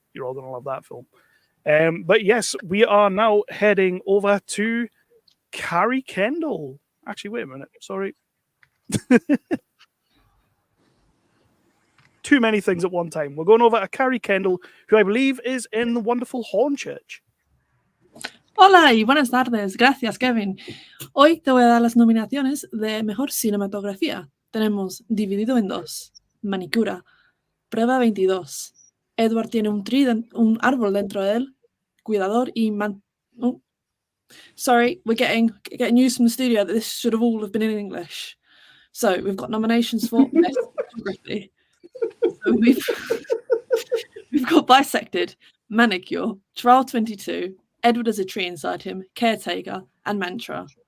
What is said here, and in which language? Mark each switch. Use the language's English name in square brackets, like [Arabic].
[English] You're all going to love that film. But yes, we are now heading over to Carrie Kendall. Actually, wait a minute. Sorry. Too many things at one time. We're going over to Carrie Kendall, who I believe is in the wonderful Hornchurch. [Spanish] Hola y buenas tardes. Gracias, Kevin. Hoy te voy a dar las nominaciones de Mejor Cinematografía. Tenemos dividido en dos. Manicura. Prueba 22. Edward tiene un árbol dentro de él. Cuidador y [English] Sorry, we're getting news from the studio that this should have all have been in English. So we've got nominations for Best Photography. So we've got Bisected, Manicure, Trial 22, Edward as a Tree Inside Him, Caretaker, and Mantra.